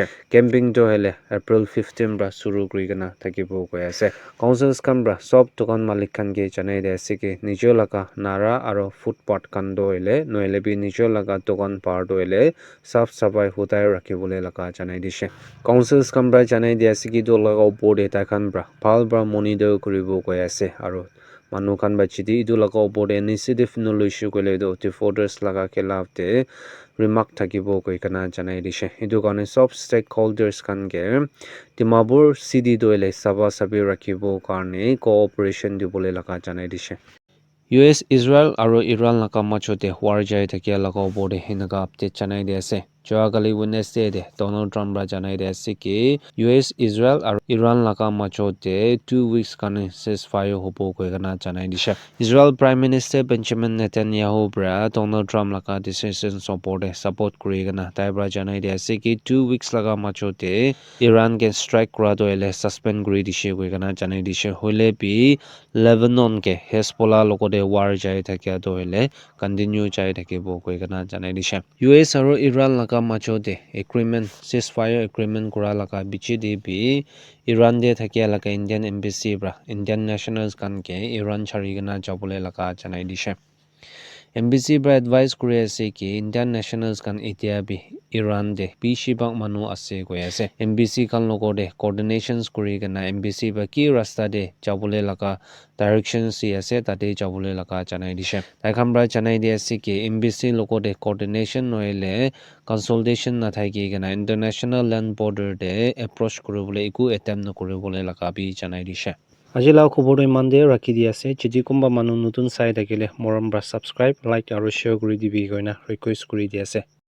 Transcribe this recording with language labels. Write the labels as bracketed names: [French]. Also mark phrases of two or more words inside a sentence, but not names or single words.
[Naga Pidgin] Camping doile April 15 bra suru kuri kana thakibo koi ase. Councils kan bra sob tokan malik kan ge janai dia ase ke nijor laga nara aro footpath kan doile noile bi nijor laga tokan par doile saf safai hutai rakhibole laga janai dishe. Councils kan bra janai dia ase ki do laga opor de ta kan bra phal bra monitor kuribo koi ase aro manu kan ba chidi idu laga opor de initiative no loishu kole do [English] the voters [Naga Pidgin] laga khilaf de remark thakibo koi kana janai dishe. Idu karne sob stakeholders kan ge Dimapur city doile saba sabi rakhibo karne cooperation dibole laga janai dishe. US Israel aro Iran laga macho de war jai thakya laga opor de hinaga update janai dia ase. joagali Wednesday de Donald Trump ra janai de ase ki US Israel aru Iran laka macho de 2 weeks kane ceasefire hobo koigana janai disha Israel [English] Prime Minister [Naga Pidgin] Benjamin Netanyahu bra Donald Trump laka decision support kurigana tai bra janai de ase ki 2 weeks laga macho de Iran ke strike kura do ele suspend kuri dishe koigana janai dishe hole bi Lebanon ke Hezbollah lokode war jai thakya do ele continue jai thakibo koigana janai dishe US aru Iran laka macho de [English] agreement ceasefire agreement [Naga Pidgin] kura laka bichi de bi Iran de thakia laka [English] Indian embassy [Naga Pidgin] bra [English] Indian nationals [Naga Pidgin] kan ke Iran charigana jabole laka janai dishe embassy bra advice kuri ase ki [English] Indian nationals [Naga Pidgin] kan etia bi Iran de bishibak manu ase koi ase embassy kan logo de coordinations kuri gana embassy ba ki rasta de jabole laka directions si ase tate jabole laka janai dishe tai khambra janai de ase ki embassy logo de coordination noile consultation na thai ki gana [English] international land border [Naga Pidgin] de approach kuribole iku attempt no kuribole laka bi janai dishe Ajila khobor iman de rakhi di ase jidi kumba manu nutun sai thakile morom bra [English] subscribe like [Naga Pidgin] aru share kuri dibi koina request kuri di ase